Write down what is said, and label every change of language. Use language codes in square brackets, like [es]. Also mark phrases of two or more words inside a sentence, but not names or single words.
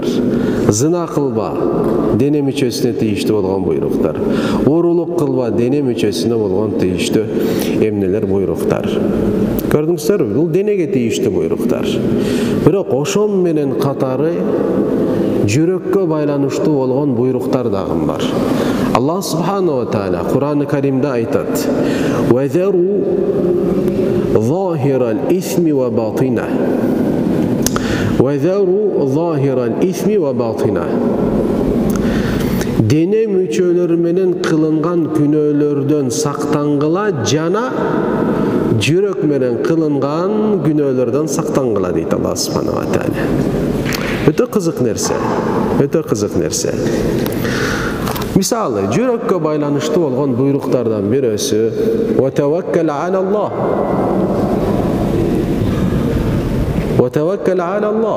[ky] Зына кылба, дене мүчөсүнө тийиштүү болгон буйруктар. Уурулук кылба, дене мүчөсүнө болгон тийиштүү эмнелер, буйруктар. Көрдүңүздөрбү? Бул денеге тийиштүү буйруктар. Бирок ошон менен катары жүрөккө байланыштуу болгон буйруктар дагы бар. [ar] الله سبحانه وتعالى [ky] Кур'ан-ы Каримде айтат: [ar] "وذروا ظاهر الإثم وباطنه". وذروا ظاهر الإثم وباطنه. [ky] Дене мүчөлөрү менен кылынган күнөөлөрдөн сактангыла, жана жүрөк менен кылынган күнөөлөрдөн сактангыла дейт [ar] الله سبحانه وتعالى. [ky] Өтө кызык нерсе. Өтө кызык нерсе. Мисалы, жүрөккө байланыштуу болгон буйруктардан бирөөсү [ar] "وتوكل على الله". وتوكل على الله.